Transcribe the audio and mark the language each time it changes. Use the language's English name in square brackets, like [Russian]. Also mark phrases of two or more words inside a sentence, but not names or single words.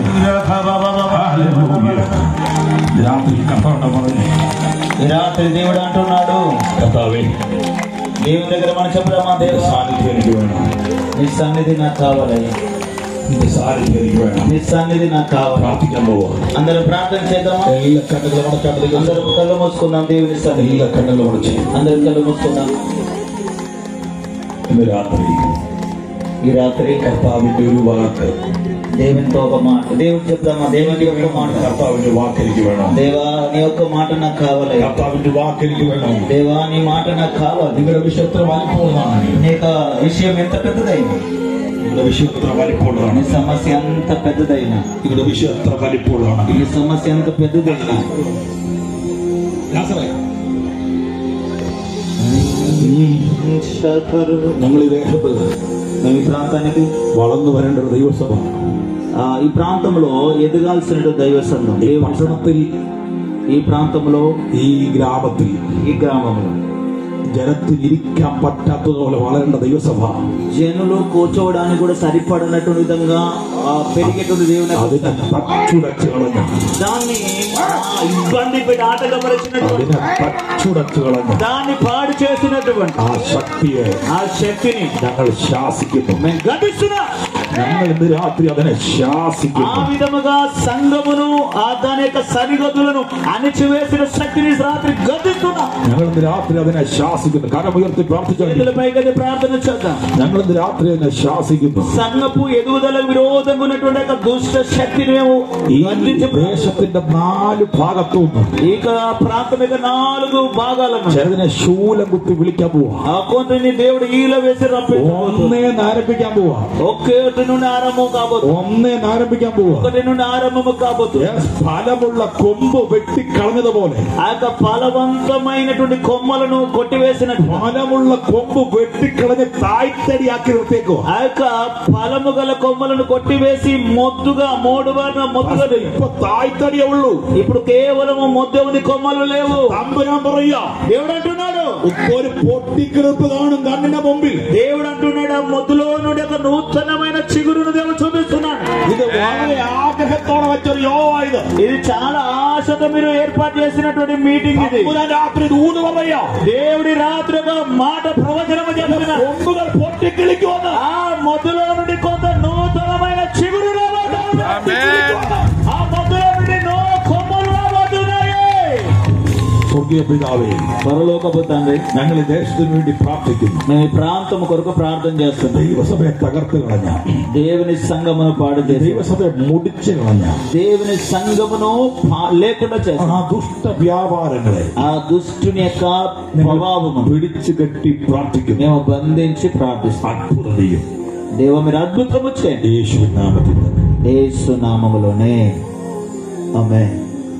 [Malayalam] Hallelujah. രാത്രി കർത്താവ് പറഞ്ഞു, [Telugu] రాత్రి దేవుడు అంటున్నాడు, [Malayalam] കർത്താവേ [Telugu] దేవుని దగ్గర మనం చెప్పుదామా, దేవా [Malayalam] സാന്നിധ്യം എനിക്ക് വേണം, [Telugu] నీ సన్నిధి నాకు కావాలి, [Malayalam] നിന്റെ സാന്നിധ്യം എനിക്ക് വേണം. [Telugu] నీ సన్నిధి నాకు కావాలి. [Malayalam] പ്രാർത്ഥിക്കാൻ പോവാ. [Telugu] అందరం ప్రార్థన చేద్దామా? [Malayalam] എല്ലാ കണ്ണുകളും അടച്ചാട്ട് [Telugu] అందరం కళ్ళు మూసుకుందాం. దేవుని సన్నిధి [Malayalam] എല്ലാ കണ്ണുകളും അടച്ച് [Telugu] అందరం కళ్ళు మూసుకుందాం. [Malayalam] ഇന്ന് രാത്രി [Telugu] ఈ రాత్రి [Malayalam] കർത്താവിന്റെ ഒരു വാക്ക്, [Telugu] దేవునితో ఒక మాట, దేవుడు చెప్దామా? దేవుని యొక్క మాట, [Malayalam] കർത്താവിന്റെ വാക്ക് എനിക്ക് വേണം, [Telugu] దేవా నీ యొక్క మాట నాకు కావాలి, [Malayalam] കർത്താവിന്റെ വാക്ക് എനിക്ക് വേണം. [Telugu] దేవా నీ మాట నాకు కావాలి. [Malayalam] നിങ്ങളുടെ വിഷയം എത്ര വലിപ്പമുള്ളതാണ്, [Telugu] నీ యొక్క విషయం ఎంత పెద్దదైనా, [Malayalam] നിങ്ങളുടെ വിഷയം എത്ര വലിപ്പമുള്ളതാണ്, [Telugu] నీ సమస్య ఎంత పెద్దదైనా, [Malayalam] നിങ്ങളുടെ വിഷയം എത്ര വലിപ്പമുള്ളതാണ്. [Telugu] నీ సమస్య ఎంత పెద్దదైనా, [Malayalam] ഞങ്ങൾ ఈ ദേശത്ത് [Telugu] మేము ఈ ప్రాంతానికి [Malayalam] വളർന്നു വരേണ്ട ഒരു ദൈവസഭ, [Telugu] ఈ ప్రాంతంలో ఎదగాల్సిన దైవ సంఘం, [Malayalam] ഈ പട്ടണത്തിൽ, [Telugu] ఈ ప్రాంతంలో, [Malayalam] ഈ ഗ്രാമത്തിൽ, [Telugu] ఈ గ్రామంలో [Malayalam] ജനത്തിൽ ഇരിക്കാൻ പറ്റാത്തതുപോലെ വളരേണ്ട ദൈവസഭ, [Telugu] జనులు కూర్చోవడానికి కూడా సరిపడనటువంటి విధంగా పెరిగేటువంటి దేవుని [Malayalam] അതിനെ തച്ചുടച്ച് കളഞ്ഞ, [Telugu] దాన్ని ఇబ్బంది పెట్టి ఆటంకపరిచినటువంటి, [Malayalam] അതിനെ തച്ചുടച്ച് കളഞ്ഞ [Telugu] దాన్ని పాడు చేసినటువంటి [Malayalam] ആ ശക്തിയെ [Telugu] ఆ శక్తిని [Malayalam] ഞങ്ങൾ ശാസിക്കുന്നു. [Telugu] మేము గడిస్తున్నా. [Malayalam] ഞങ്ങൾ ഇന്ന് രാത്രി അതിനെ [Telugu] ఆ [Malayalam] ശാസിക്കുന്നു. [Telugu] విధముగా సంఘమును దాని యొక్క సరిహద్దులను అణిచివేసిన శక్తిని రాత్రి గద్దిస్తున్నా. [Malayalam] ഞങ്ങൾ ഇന്ന് രാത്രി അതിനെ ശാസിക്കുന്നു. കരമുയർത്തി പ്രാർത്ഥിച്ചു. [Telugu] పైకి ప్రార్థన చేద్దాం. [Malayalam] ഞങ്ങൾ ഇന്ന് രാത്രി അതിനെ ശാസിക്കുന്നു. [Telugu] సంఘపు ఎదుగుదల విరోధంగా ఉన్నటువంటి యొక్క దుష్ట శక్తిని మేము [Malayalam] ഈ ദേശത്തിന്റെ 4 ഭാഗത്തും [Telugu] ఇక ప్రాంతం యొక్క 4 భాగాలను [Malayalam] ചിലതിനെ ശൂലം കുത്തി വിളിക്കാൻ പോവാ. [Telugu] ఆ కొంతని దేవుడు ఈల వేసి [Malayalam] ഒന്നേന്ന് ആരംഭിക്കാൻ പോവാ. [Telugu] ఒక్కటి నుండి ఆరంభం కాబోతుంది. [Malayalam] ഒന്നേന്ന് ആരംഭിക്കാൻ പോവാ. [Telugu] ఒకటి నుండి ఆరంభం కాబోతుంది. [Malayalam] ഫലമുള്ള കൊമ്പ് വെട്ടിക്കളഞ്ഞതുപോലെ, [Telugu] ఆ యొక్క ఫలవంతమైనటువంటి కొమ్మలను కొట్టివేసినట్టు, [Malayalam] ഫലമുള്ള കൊമ്പ് വെട്ടിക്കളഞ്ഞ് തായ്തടിയാക്കി നിർത്തിയേക്കോ. [Telugu] ఆ యొక్క ఫలము గల కొమ్మలను కొట్టివేసి మొద్దుగా మోడుబారిన మొద్దుగా [Malayalam] ഇപ്പൊ തായ്തടിയേ ഉള്ളൂ. [Telugu] ఇప్పుడు కేవలం మొద్దు ఉంది, కొమ్మలు లేవు. [Malayalam] തമ്പുരാൻ പറയാ, [Telugu] దేవుడు అంటున్నాడు, [Malayalam] ഒരു പൊട്ടിക്കിളിപ്പ് കാണും കണ്ണിന്റെ മുമ്പിൽ. [Telugu] దేవుడు అంటున్నాడు, ఆ మొద్దులో నుండి ఒక నూతనమైన చిగురును దేవుడు చూపిస్తున్నాడు. [Malayalam] ഇത് വളരെ ആഗ്രഹത്തോടെ വെച്ചൊരു യോഗ. [Telugu] ఇది చాలా ఆశతో మీరు ఏర్పాటు చేసినటువంటి మీటింగ్ ఇది. [Malayalam] രാത്രി ഊന്ന് പറയാ, [Telugu] దేవుడి రాత్రిగా మాట ప్రవచనము చేస్తున్నారు. [Malayalam] കൊമ്പുകൾ പൊട്ടിക്കിളിക്കുമെന്ന്. [Telugu] ఆ మొదలో నుండి కొంత నూతనమైన చిగురు రాబోతుంది. ఆ మొదలో నుండి కొమ్మలు రాబోతున్నాయి. [Malayalam] സ്വർഗീയ പിതാവേ, [Telugu] పరలోకపు తండ్రి, [Malayalam] ഞങ്ങൾ ഈ ദേശത്തിന് വേണ്ടി പ്രാർത്ഥിക്കുന്നു. [Telugu] మేము ఈ ప్రాంతం కొరకు ప్రార్థన చేస్తున్నాం. [Malayalam] ദൈവസഭയെ തകർത്ത് കളഞ്ഞ, [Telugu] దేవుని సంఘమును పాడు చేసి, [Malayalam] ദൈവസഭയെ മുടിച്ചു കളഞ്ഞ [Telugu] దేవుని సంఘమును లేకుండా చేసి, [Malayalam] ആ ദുഷ്ട വ്യാപാരങ്ങളെ [Telugu] ఆ దుష్టుని యొక్క ప్రభావము [Malayalam] പിടിച്ചു കെട്ടി പ്രാർത്ഥിക്കുന്നു. [Telugu] మేము బంధించి ప్రార్థిస్తాం. [Malayalam] അത്ഭുതതയും [Telugu] దేవ మీరు అద్భుతము చేయండి యేసు నామములో యేసు నామములోనే ఆమేన్.